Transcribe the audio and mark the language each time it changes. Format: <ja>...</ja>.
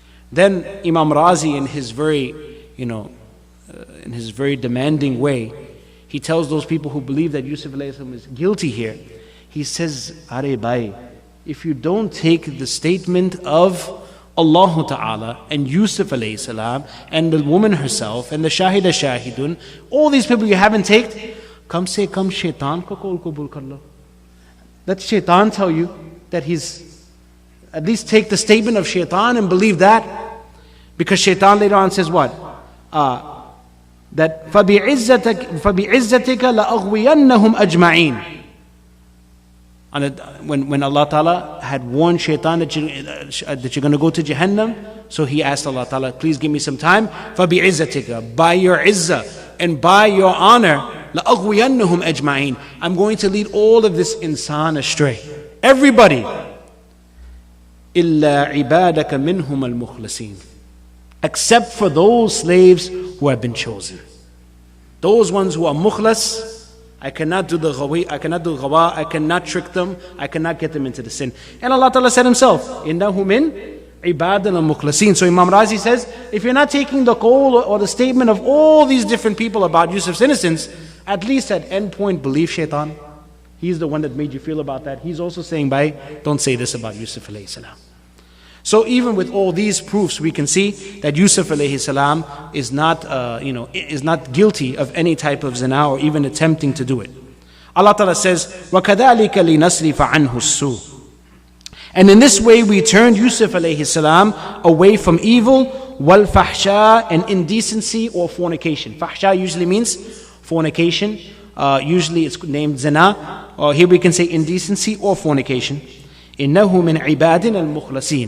<en>Then Imam Razi in his very, in his very demanding way, he tells those people who believe that Yusuf alayhi salam is guilty here, he says,</en> <ur>Are bhai,</ur> <en>if you don't take the statement of Allah Ta'ala and Yusuf alayhi salam and the woman herself and the shahida shahidun, all these people you haven't taken,</en> <ur>kam se kam shaitan ka kaul qabul kar lo.</ur> <en>Let shaitan tell you that he's, at least take the statement of shaitan and believe that. Because shaitan later on says what? That</en> <ar>فَبِعِزَّتِكَ لَأَغْوِيَنَّهُمْ أَجْمَعِينَ.</ar> <en>When Allah Ta'ala had warned shaitan that you're going to go to Jahannam, so he asked Allah Ta'ala, please give me some time.</en> <ar>فَبِعِزَّتِكَ,</ar> <en>by your izzah and by your honor,</en> <ar>لَأَغْوِيَنَّهُمْ أَجْمَعِينَ,</ar> <en>I'm going to lead all of this insan astray. Everybody.</en> <ar>إِلَّا عِبَادَكَ مِنْهُمَ الْمُخْلَصِينَ,</ar> <en>except for those slaves who have been chosen. Those ones who are mukhlas, I cannot do the ghawi, I cannot do ghawa, I cannot trick them, I cannot get them into the sin. And Allah Ta'ala said himself,</en> <ar>إِنَّهُ مِنْ عِبَادٍ الْمُخْلَصِينَ.</ar> <en>So Imam Razi says, if you're not taking the call or the statement of all these different people about Yusuf's innocence, at least at end point believe shaitan. He's the one that made you feel about that. He's also saying, don't say this about Yusuf alayhi salam. So even with all these proofs, we can see that Yusuf alayhi salam is not, is not guilty of any type of zina or even attempting to do it. Allah Ta'ala says,</en> <ar>وَكَذَلِكَ لِنَصْرِفَ عَنْهُ السُّوءَ.</ar> <en>And in this way we turned Yusuf alayhi salam away from evil, wal-fahsha, and indecency or fornication. Fahsha usually means fornication. Usually it's named zina. Or here we can say indecency or fornication.</en> <ar>إِنَّهُ مِنْ عِبَادِنَا الْمُخْلَصِينَ.</ar>